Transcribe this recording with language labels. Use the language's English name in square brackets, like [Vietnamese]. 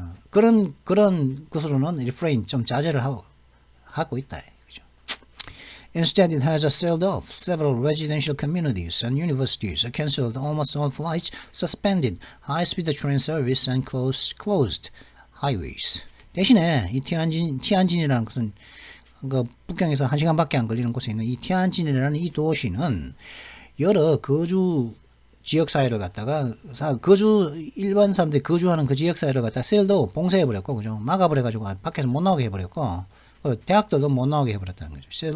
[Korean] 그런 것으로는 리프레인 좀 자제를 하고 있다. 그죠? [English] Instead, it has sealed off several residential communities and universities, cancelled almost all flights, suspended high-speed train service, and closed highways. [Korean] 대신에 이 티안진이라는 것은 북경에서 1시간밖에 안 걸리는 곳에 있는 이 티안진이라는 이 도시는 여러 거주 지역사회를 갖다가 일반 사람들이 거주하는 그 지역사회를 갖다가 셀도 봉쇄해버렸고, 그죠? 막아버려가지고 밖에서 못 나오게 해버렸고, 대학들도 못 나오게 해버렸다는 거죠.